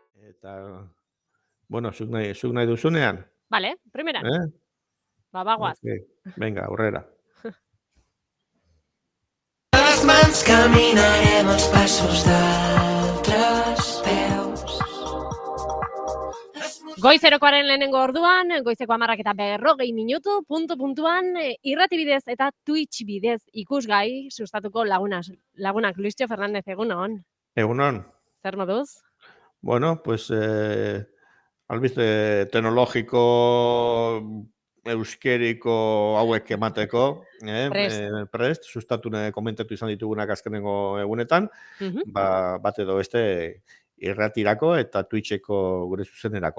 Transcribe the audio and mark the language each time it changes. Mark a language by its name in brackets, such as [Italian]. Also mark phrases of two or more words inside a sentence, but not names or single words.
[Basque] Eta, bueno, zuk nahi duzunean, Vale, primeran. eh? Bagoaz. Ok, venga, aurrera. [Catalan] Les mans caminarem els passos d'altres peus. [Basque] Goizerokoaren lehenengo orduan, goizeko 10:40 minutu, puntuan, irrati bidez eta Twitch bidez ikusgai sustatuko lagunak. Luistxo Fernandez, egunon. Egunon. Zer moduz? [Spanish] Bueno, pues, [Basque] albiste teknologiko euskeriko hauek emateko, prest, sustatu komentatu izan ditugunak azkenengo egunetan, bat edo beste irratirako eta Twitcheko gure zuzenerako.